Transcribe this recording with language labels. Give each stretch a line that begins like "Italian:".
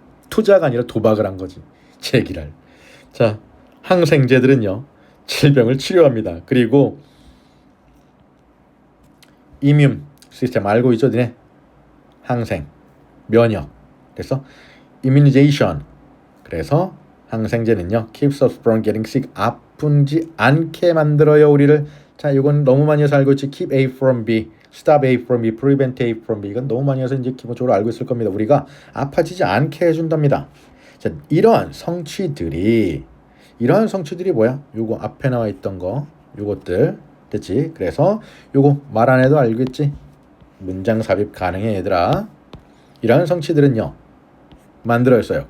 Korean: 투자가 아니라 도박을 한 거지. 제기랄. 자, 항생제들은요, 질병을 치료합니다. 그리고 이뮨 시스템 알고 있죠, 니네? 항생, 면역. 그래서 immunization. 그래서 항생제는요,
English: keeps us from getting sick.
Korean: 아프지 않게 만들어요, 우리를. 자, 이건 너무 많이 해서 알고 있지.
English: keep A from B, stop A from B, prevent A from B.
Korean: 이건 너무 많이 해서 이제 기본적으로 알고 있을 겁니다. 우리가 아파지지 않게 해준답니다. 자, 이러한 성취들이 뭐야? 요거 앞에 나와 있던 거, 요것들 됐지? 그래서 요거 말 안 해도 알겠지? 문장 삽입 가능해, 얘들아. 이러한 성취들은요, 만들어졌어요.